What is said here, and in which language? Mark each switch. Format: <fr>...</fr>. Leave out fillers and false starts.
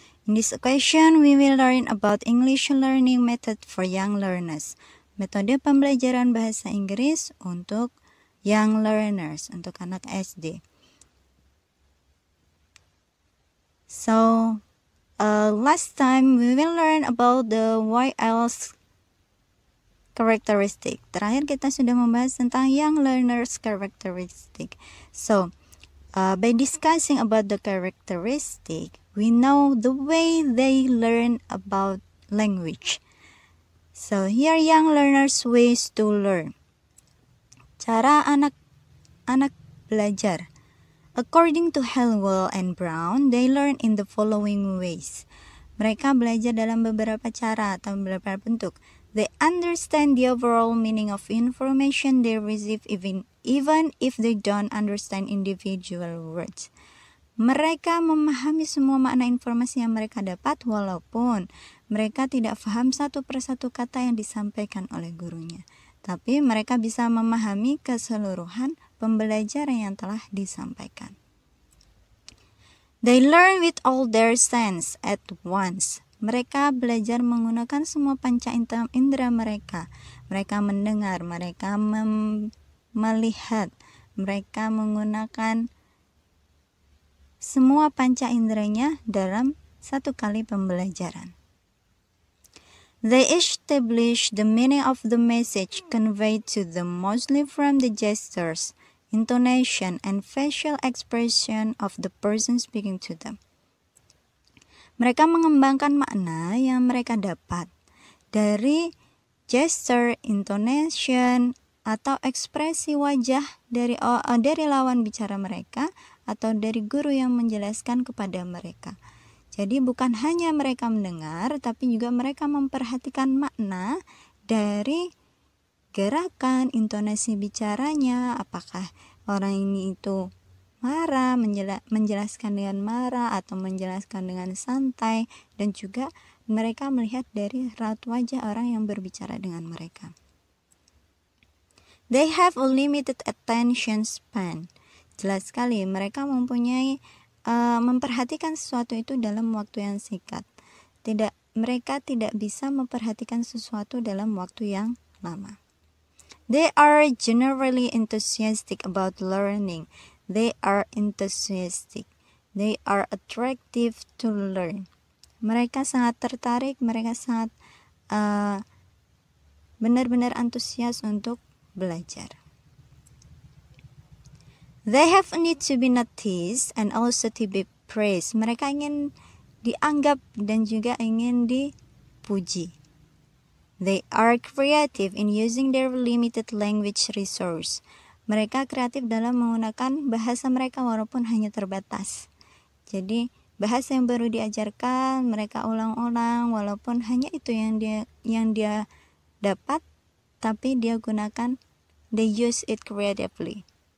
<en>In this occasion, we will learn about English learning method for young learners.</en> <id>Metode pembelajaran bahasa Inggris untuk young learners, untuk anak SD.</id> <en>So, last time we will learn about the YL's characteristic.</en> <id>Terakhir kita sudah membahas tentang young learners characteristic.</id> <en>So, by discussing about the characteristic, we know the way they learn about language. So here young learners ways to learn.</en> <id>Cara anak-anak belajar.</id> <en>According to Hallwell and Brown, they learn in the following ways.</en> <id>Mereka belajar dalam beberapa cara atau beberapa bentuk.</id> <en>They understand the overall meaning of information they receive even if they don't understand individual words.</en> <id>Mereka memahami semua makna informasi yang mereka dapat walaupun mereka tidak paham satu persatu kata yang disampaikan oleh gurunya. Tapi mereka bisa memahami keseluruhan pembelajaran yang telah disampaikan.</id> <en>They learn with all their sense at once.</en> <id>Mereka belajar menggunakan semua panca indera mereka. Mereka mendengar, mereka melihat, mereka menggunakan semua panca inderanya dalam satu kali pembelajaran.</id> <en>They establish the meaning of the message conveyed to them mostly from the gestures, intonation, and facial expression of the person speaking to them.</en> <id>Mereka mengembangkan makna yang mereka dapat dari gesture, intonation, atau ekspresi wajah dari lawan bicara mereka atau dari guru yang menjelaskan kepada mereka. Jadi bukan hanya mereka mendengar, tapi juga mereka memperhatikan makna dari gerakan, intonasi bicaranya, apakah orang ini itu marah, menjelaskan dengan marah atau menjelaskan dengan santai, dan juga mereka melihat dari raut wajah orang yang berbicara dengan mereka.</id> <en>They have a limited attention span.</en> <id>Jelas sekali mereka mempunyai memperhatikan sesuatu itu dalam waktu yang singkat. Mereka tidak bisa memperhatikan sesuatu dalam waktu yang lama.</id> <en>They are generally enthusiastic about learning. They are enthusiastic. They are attractive to learn.</en> <id>Mereka sangat tertarik, mereka sangat benar-benar antusias untuk belajar.</id> <en>They have a need to be noticed and also to be praised.</en> <id>Mereka ingin dianggap dan juga ingin dipuji.</id> <en>They are creative in using their limited language resource.</en> <id>Mereka kreatif dalam menggunakan bahasa mereka walaupun hanya terbatas. Jadi bahasa yang baru diajarkan mereka ulang-ulang walaupun hanya itu yang dia dapat, tapi dia gunakan,</id> <en>they use it creatively.</en>